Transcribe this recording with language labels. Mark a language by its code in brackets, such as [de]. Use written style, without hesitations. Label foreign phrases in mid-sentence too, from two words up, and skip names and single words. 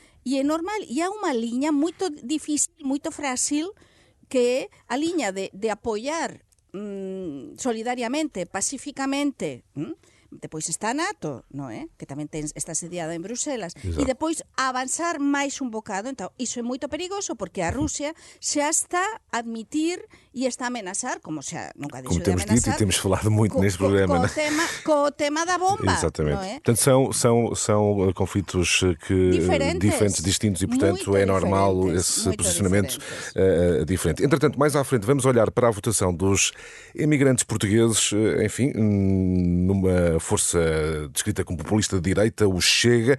[gl] E é normal, e há unha liña moito difícil, moito frágil, que é a liña de apoiar solidariamente, pacíficamente, depois está a NATO, non é? Que tamén está sediada en Bruselas, [pt] Exato. [gl] e depois avanzar máis un bocado. Então, iso é moito perigoso porque a Rusia xa está a admitir e está a amenazar, como xa nunca Como dixo de [pt] temos dito e [gl] amenazar, [pt] temos falado muito neste programa. [gl] co tema da bomba. [pt] Exatamente. [gl] Non é? [pt] Portanto, são conflitos diferentes, distintos, e, portanto, é normal esse posicionamento diferente. Entretanto, mais à frente, vamos olhar para a votação dos imigrantes portugueses, enfim, numa força descrita como populista de direita, o Chega.